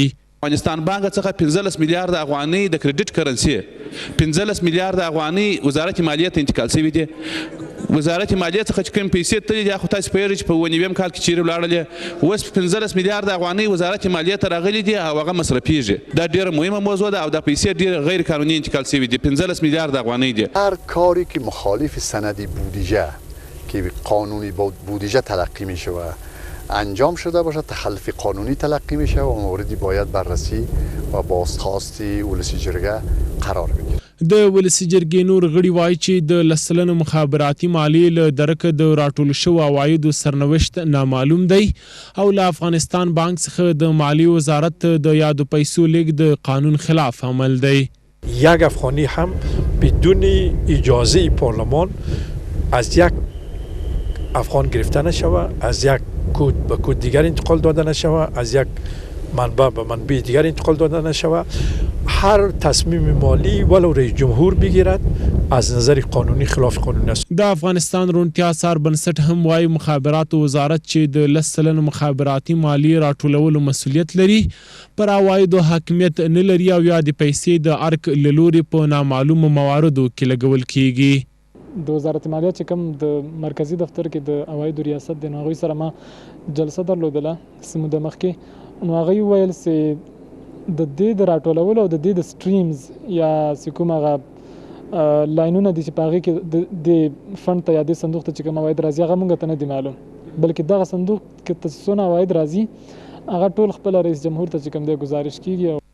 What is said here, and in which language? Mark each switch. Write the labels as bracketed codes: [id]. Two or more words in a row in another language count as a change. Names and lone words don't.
[ps] افغانستان بانک څخه 15 میلیارد افغانۍ د کریډټ کرنسي 15 میلیارد افغانۍ وزارت مالیې ته انتقال شوي دي. وزارت مالیې څخه چې کوم پیسې تللي دي خو تاسو پوهېږئ چې په 9 کال کې چیرې ولاړلې، اوس 15 میلیارد افغانۍ وزارت مالیې ته راغلي دي او هغه مصرفېږي. دا ډېره مهمه موضوع ده او دا پیسې ډېر غیر قانوني انتقال شوي دي. 15 میلیارد افغانۍ دي. [fa] هر کاری که مخالف سند بودجه که قانونی بودجه تلقی می شود انجام شده باشد تخلف قانونی تلقی می شود و موردی باید بررسی و بازخواستی ولسی جرګه قرار بگیرد. [ps] د ولسي جرګې نور غړي وایي چې د 10 سلنه مخابراتي مالیې له درکه د راټول شوو عوایدو سرنوشت نامعلوم دی او له افغانستان بانک څخه د مالیې وزارت د یادو پیسو لیږد د قانون خلاف عمل دی. [fa] یک افغانی هم بدون اجازه پارلمان از یک افغان گرفته نشود، از یک کود به کود دیگر انتقال داده نشود، از یک منبع به منبع دیگر انتقال داده نشود. هر تصمیم مالی ولو رئیس جمهور بگیرد از نظر قانونی خلاف قانونی است. [ps] د افغانستان روڼتیا څار بنسټ هم وایي مخابراتو وزارت چې د 10 سلنه مخابراتي مالیې راټولولو مسؤلیت لري پر عوایدو حاکمیت نه لري او یا د پیسې د ارګ له لورې په نامعلومو مواردو کې لګول کیږي. د وزارت مالیه چې کوم د مرکزی دفتر کې د عوایدو ریاست د هغوی سره ما جلسه درلودله څه موده مخکې، نو هغوی وویل چې د دې د راټولولو او د دې د سټریمز یا چې کوم هغه لاینونه دي چې په هغې کې د فنډ ته یا دې صندوق ته چې کوم عواید راځي هغه موږ ته نه دي معلوم، بلکې دغه صندوق کې څونه عواید راځي هغه ټول خپله رئیس جمهور ته چې کوم دی ګزارش کیږي.